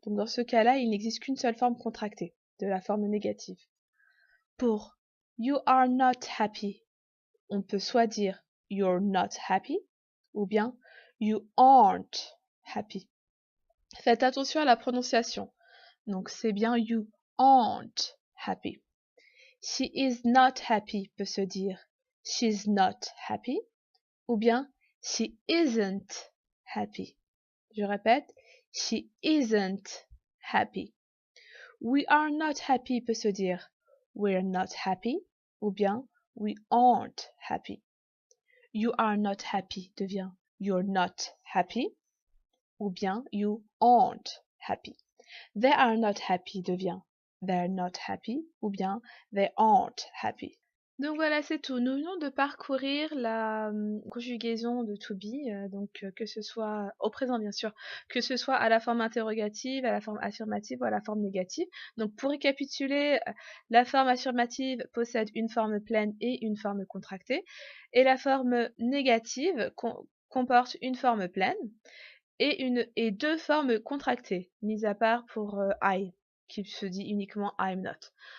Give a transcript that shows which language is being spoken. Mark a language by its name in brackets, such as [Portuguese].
[French] Donc, dans ce cas-là, il n'existe qu'une seule forme contractée de la forme négative. Pour [English] you are not happy, [French] on peut soit dire [English] you're not happy [French] ou bien [English] you aren't happy. [French] Faites attention à la prononciation. Donc, c'est bien [English] you aren't happy. She is not happy [French] peut se dire [English] she's not happy [French] ou bien [English] she isn't happy. [French] Je répète, [English] she isn't happy. We are not happy [French] peut se dire [English] we're not happy [French] ou bien [English] we aren't happy. You are not happy [French] devient [English] you're not happy [French] ou bien [English] you aren't happy. They are not happy [French] devient [English] they're not happy [French] ou bien [English] they aren't happy. [French] Donc voilà, c'est tout. Nous venons de parcourir la conjugaison de to be, que ce soit au présent bien sûr, que ce soit à la forme interrogative, à la forme affirmative ou à la forme négative. Donc pour récapituler, la forme affirmative possède une forme pleine et une forme contractée, et la forme négative comporte une forme pleine et deux formes contractées, mis à part pour I, qui se dit uniquement I'm not.